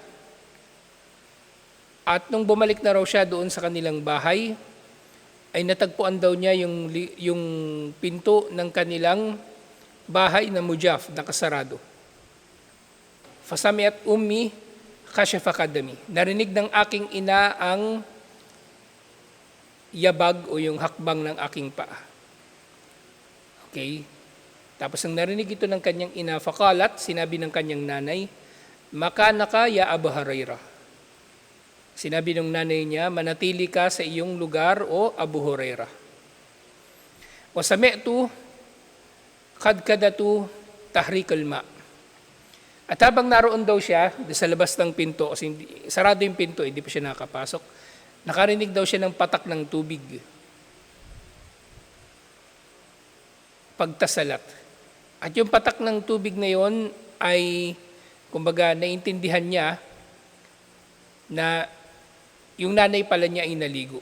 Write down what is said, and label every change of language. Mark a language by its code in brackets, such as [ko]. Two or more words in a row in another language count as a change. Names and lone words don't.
[tl] At nung bumalik na raw siya doon sa kanilang bahay, ay natagpuan daw niya yung pinto ng kanilang bahay na mujaf, nakasarado. [ar] فسمعت أمي خشفة قدمي. [tl] Narinig ng aking ina ang yabag o yung hakbang ng aking paa. Okay? Tapos nang narinig ito ng kanyang ina, faqalat, sinabi ng kanyang nanay, [ar] مكانك يا أبا هريرة. [tl] Sinabi ng nanay niya, manatili ka sa iyong lugar o Abu Hurairah. [ar] وسمعت خضخضة تحريك الماء. [tl] At habang naroon daw siya sa labas ng pinto, kasi sarado yung pinto, hindi pa siya nakapasok, nakarinig daw siya ng patak ng tubig. Pagtasalat. At yung patak ng tubig na yon ay, kumbaga, naintindihan niya na yung nanay pala niya ay naligo.